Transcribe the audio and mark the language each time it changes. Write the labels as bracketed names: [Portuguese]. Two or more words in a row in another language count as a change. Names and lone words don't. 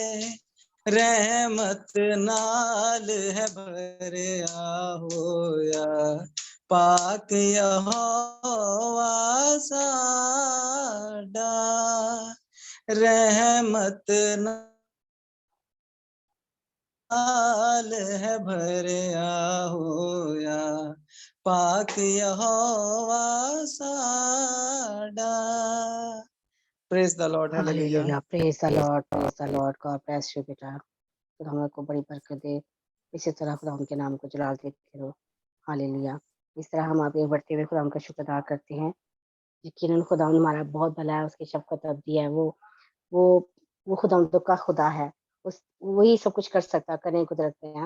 [Punjabi] رحمت نال ہے بھریا ہویا پاک یہوواہ ساڈا رحمت نال ہے بھریا ہویا پاک یہوواہ ساڈا [English] Praise the Lord. Hallelujah. Hallelujah. Praise the Lord. Praise the Lord. God bless you, beta. [Urdu] خدا ہم کو بڑی برکت دے. اسی طرح خدا ان کے نام کو جلال دیتے رہو. ہالیلویاہ. اس طرح ہم آگے بڑھتے ہوئے خدا ان کا شکر ادا کرتے ہیں۔ یقیناً خدا ہمارا بہت بھلا ہے، اس کی شفقت ابدی ہے. وہ وہ خداوندوں کا خدا ہے۔ وہی سب کچھ کر سکتا، کرنے کی قدرت ہے.